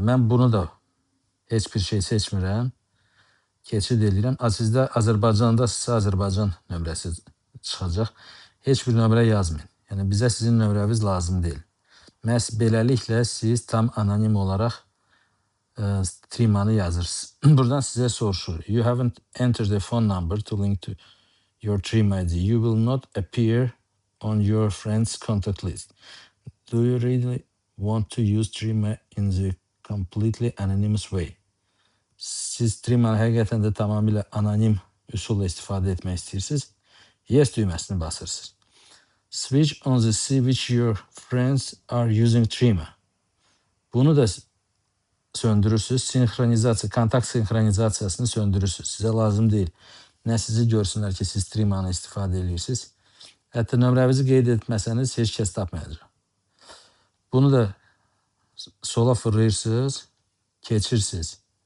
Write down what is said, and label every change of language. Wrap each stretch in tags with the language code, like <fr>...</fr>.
<az>Mən bunu da heç bir şey seçmirəm. Keçid edirəm. Sizdə Azərbaycanda sizə Azərbaycan nömrəsi çıxacaq. Heç bir nömrə yazmayın. Yəni, bizə sizin nömrəniz lazım deyil. Məhz beləliklə siz tam anonim olaraq Trimanı yazırsınız. Buradan sizə soruşur.</az> <en>You haven't entered the phone number to link to your Trima ID. You will not appear on your friend's contact list. Do you really want to use Trima in the completely anonymous way?</en> <az>Siz Trima'nı həqiqətən də tamamilə anonim üsulla istifadə etmək istəyirsiniz. Yes düyməsini basırsınız.</az> <en>Switch on the see which your friends are using Trima.</en> <az>Bunu da söndürürsünüz. Sinxronizasiya, kontakt sinxronizasiyasını söndürürsünüz. Sizə lazım deyil. Nə sizi görsünlər ki, siz Trimanı istifadə edirsiniz. Hətta nömrənizi qeyd etməsəniz, heç kəs tapmayacaq. Bunu da sola fırlayırsınız, keçirsiniz.</az>